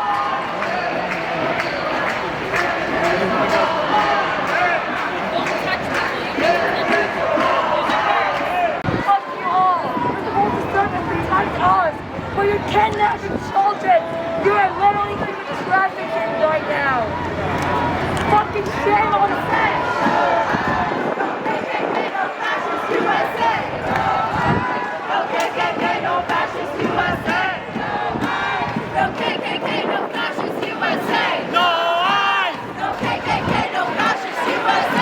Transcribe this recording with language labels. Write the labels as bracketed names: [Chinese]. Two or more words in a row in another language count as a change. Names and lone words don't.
[English] For your kidnapping children, you are literally human trafficking right now. Fucking shame on the face. No KKK, no fascist USA. No KKK, no fascist USA. No KKK, no fascist USA. No KKK, no fascist USA.